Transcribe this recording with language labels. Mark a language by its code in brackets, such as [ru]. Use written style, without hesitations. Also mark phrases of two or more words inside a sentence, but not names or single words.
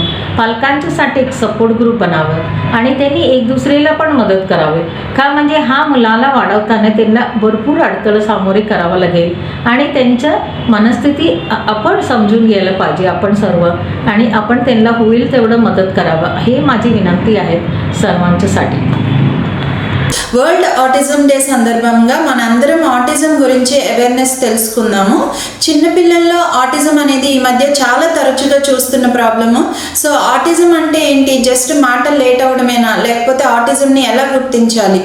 [mr] पालकांच्यासाठी एक [en] support group [mr] बनावं आणि त्यांनी एक दुसऱ्याला पण मदत करावी. का म्हणजे हा मुलाला वाढवताना त्यांना भरपूर अडथळं सामोरे करावं लागेल आणि त्यांच्या मनस्थिती आपण समजून घ्यायला पाहिजे आपण सर्व, आणि आपण त्यांना होईल तेवढं मदत करावं. हे माझी विनंती आहे सर्वांच्यासाठी. [te] వరల్డ్ ఆటిజం డే సందర్భంగా మనందరం ఆటిజం గురించి అవేర్నెస్ తెలుసుకుందాము. చిన్నపిల్లల్లో ఆటిజం అనేది ఈ మధ్య చాలా తరచుగా చూస్తున్న ప్రాబ్లము. సో ఆటిజం అంటే ఏంటి, జస్ట్ మాటలు లేట్ అవ్వడమేనా, లేకపోతే ఆటిజంని ఎలా గుర్తించాలి?